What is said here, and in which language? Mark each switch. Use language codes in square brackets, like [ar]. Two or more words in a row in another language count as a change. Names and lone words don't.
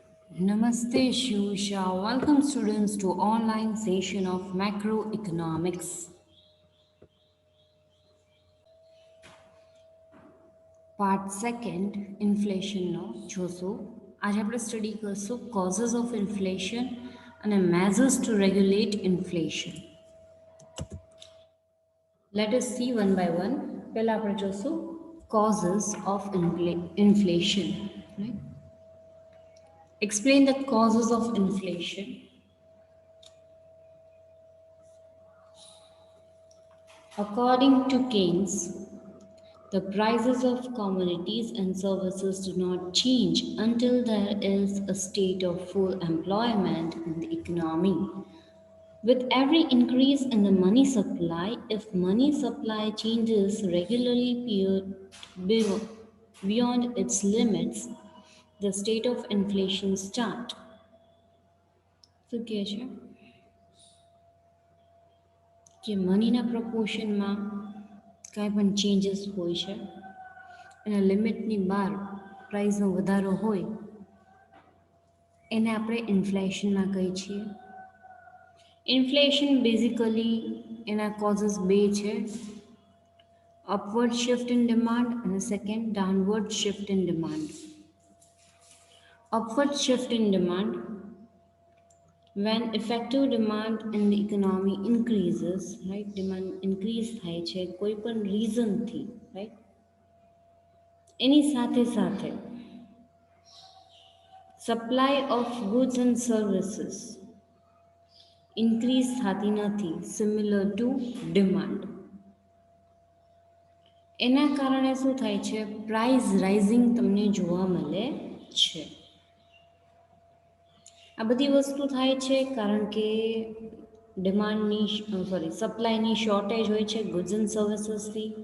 [en] Namaste Shusha. Welcome students to online session of macroeconomics. Part second, inflation [gu] નો જોશું. આજે આપણે સ્ટડી કરશું [en] causes of inflation and measures to regulate inflation. Let us see one by one. [gu] પહેલા આપણે જોશું [en] causes of inflation. Right? Explain the causes of inflation. According to Keynes, the prices of commodities and services do not change until there is a state of full employment in the economy. With every increase in the money supply, if money supply changes regularly beyond its limits, the state of inflation starts. So, [gu] કે મનીના પ્રપોર્શનમાં કાંઈ પણ ચેન્જીસ હોય છે એના લિમિટની બહાર પ્રાઇસનો વધારો હોય એને આપણે ઇન્ફ્લેશનમાં કહીએ છીએ. [en] inflation basically એના causes [gu] બે છે, [en] upward shift in demand અને second downward shift in demand. upward shift in demand, when effective demand in the economy increases, right, demand increase [gu] થાય છે કોઈ પણ રીઝનથી, [en] right, [gu] એની સાથે સાથે [en] supply of goods and services increase [gu] થતી નથી, [en] similar to demand. [gu] એના કારણે શું થાય છે, [en] price rising [gu] તમને જોવા મળે છે. આ બધી વસ્તુ થાય છે કારણ કે સપ્લાયની શોર્ટેજ હોય છે [en] goods and servicesથી.